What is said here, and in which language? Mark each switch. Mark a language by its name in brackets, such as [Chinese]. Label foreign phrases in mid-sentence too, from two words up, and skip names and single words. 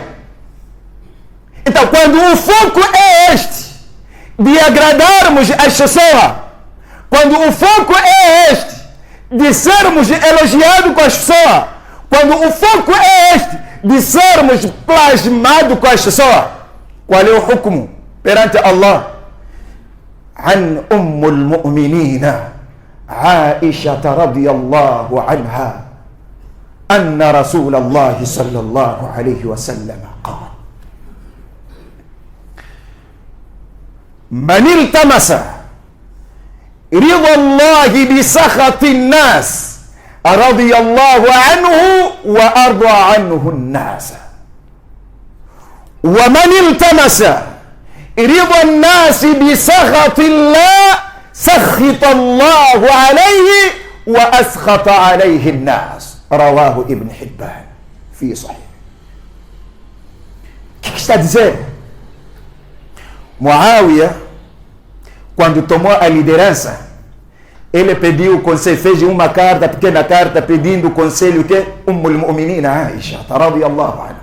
[Portuguese] Então, quando o foco é este, de agradarmos as pessoas, quando o foco é este, de sermos elogiados com as pessoas, quando o foco é este, de sermos plasmados com as pessoas, qual é o hukm perante Allah? [Arabic] عن أم المؤمنين عائشة رضي الله عنها أن رسول الله صلى الله عليه وسلم قال من التمس رضا الله بسخط الناس رضي الله عنه وأرضى عنه الناس ومن التمس رضا الناس بسخط الله سخط الله عليه وأسخط عليه الناس. رواه ابن حبان في صحيح. [Portuguese] O que está dizendo? Muawiya, quando tomou a liderança, ele pediu o conselho, fez uma carta, pequena carta, pedindo o conselho que [Arabic] أم المؤمنين عائشة رضي الله عنها.